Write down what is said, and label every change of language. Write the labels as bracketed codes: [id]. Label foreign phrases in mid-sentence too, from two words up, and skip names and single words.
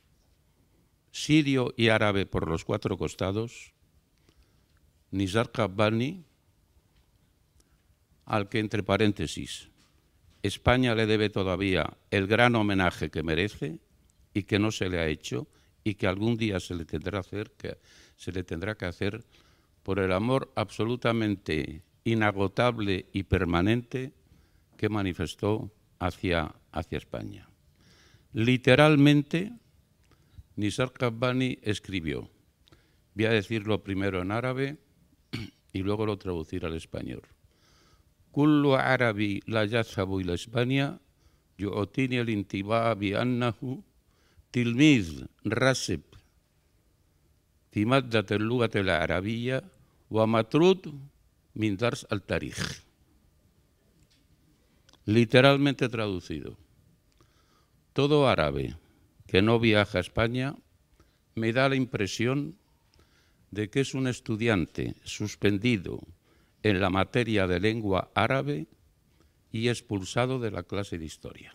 [es] y árabe por los cuatro costados, Nizar Qabbani, al que, entre paréntesis, España le debe todavía el gran homenaje que merece y que no se le ha hecho y que algún día se le tendrá que hacer por el amor absolutamente inagotable y permanente que manifestó hacia España. Literalmente, Nizar Qabbani escribió, voy a decirlo primero en árabe y luego lo traducir al español. [ar] كل عربي لا يذهب إلى إسبانيا يعطيني الانطباع بأنه تلميذ راسب في مادة اللغة العربية ومطرود من درس التاريخ. [es] Literalmente traducido. Todo árabe que no viaja a España me da la impresión de que es un estudiante suspendido en la materia de lengua árabe y expulsado de la clase de historia.